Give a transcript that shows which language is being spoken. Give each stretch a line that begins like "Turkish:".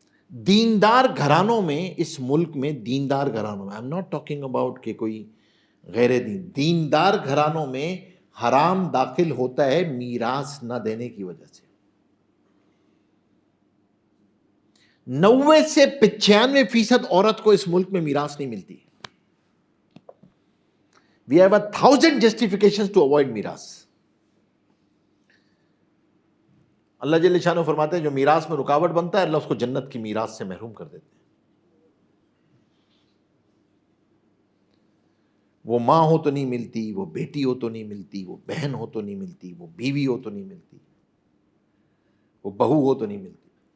Urdu: دیندار گھرانوں میں، اس ملک میں دیندار گھرانوں میں،
English: I am not talking about
Urdu: کہ کوئی غیر دیندار گھرانوں میں حرام داخل ہوتا ہے میراث نہ دینے کی وجہ سے. 90 سے 95% عورت کو اس ملک میں میراث نہیں ملتی.
English: We have 1,000 justifications to avoid میراث.
Urdu: اللہ جل شانہ فرماتے ہیں جو میراث میں رکاوٹ بنتا ہے اللہ اس کو جنت کی میراث سے محروم کر دیتے ہیں. وہ ماں ہو تو نہیں ملتی، وہ بیٹی ہو تو نہیں ملتی، وہ بہن ہو تو نہیں ملتی، وہ بیوی ہو تو نہیں ملتی، وہ بہو ہو تو نہیں ملتی.